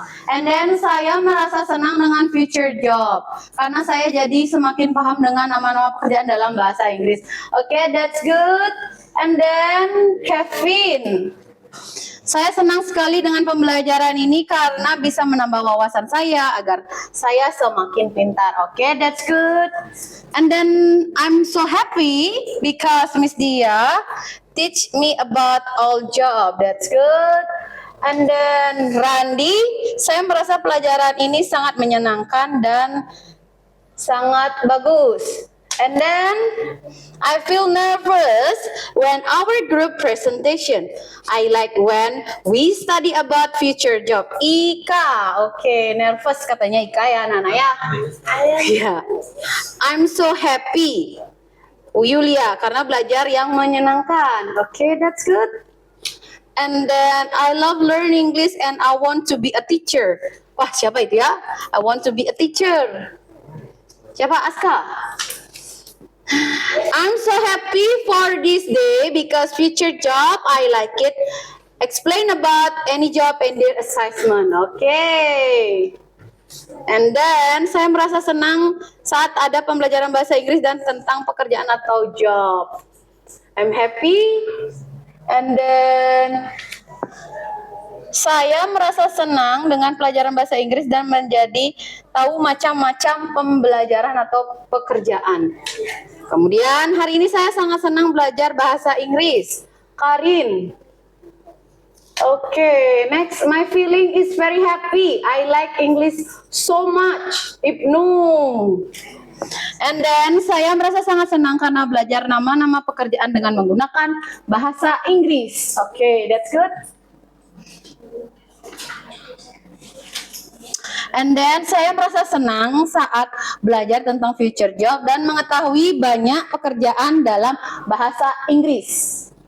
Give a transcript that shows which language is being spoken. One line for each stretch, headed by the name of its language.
English: And then
Indonesian: saya merasa senang dengan future job. Karena saya jadi semakin paham dengan nama-nama pekerjaan dalam bahasa Inggris.
English: Okay, that's good. And then Kevin.
Indonesian: Saya senang sekali dengan pembelajaran ini karena bisa menambah wawasan saya agar saya semakin pintar.
English: Okay, that's good. And then I'm so happy because Miss Dia teach me about all job. That's good. And then
Indonesian: Randy, saya merasa pelajaran ini sangat menyenangkan dan sangat bagus.
English: And then I feel nervous when our group presentation. I like when we study about future job.
Indonesian: Ika, okay, nervous katanya Ika ya, Nana ya. Yeah.
English: I'm so happy.
Indonesian: Yulia, karena belajar yang menyenangkan.
English: Okay, that's good. And then I love learning English and I want to be a teacher.
Indonesian: Wah, siapa itu ya?
English: I want to be a teacher.
Indonesian: Siapa?
English: Aska. I'm so happy for this day because future job, I like it. Explain about any job and their assessment. Okay. And then
Indonesian: saya merasa senang saat ada pembelajaran bahasa Inggris dan tentang pekerjaan atau job.
English: I'm happy. And then
Indonesian: saya merasa senang dengan pelajaran bahasa Inggris dan menjadi tahu macam-macam pembelajaran atau pekerjaan. Kemudian hari ini saya sangat senang belajar bahasa Inggris. Karin.
English: Okay, next, my feeling is very happy. I like English so much. Ibnu. And then
Indonesian: saya merasa sangat senang karena belajar nama-nama pekerjaan dengan menggunakan bahasa Inggris.
English: Okay, that's good. And then
Indonesian: saya merasa senang saat belajar tentang future job dan mengetahui banyak pekerjaan dalam bahasa Inggris.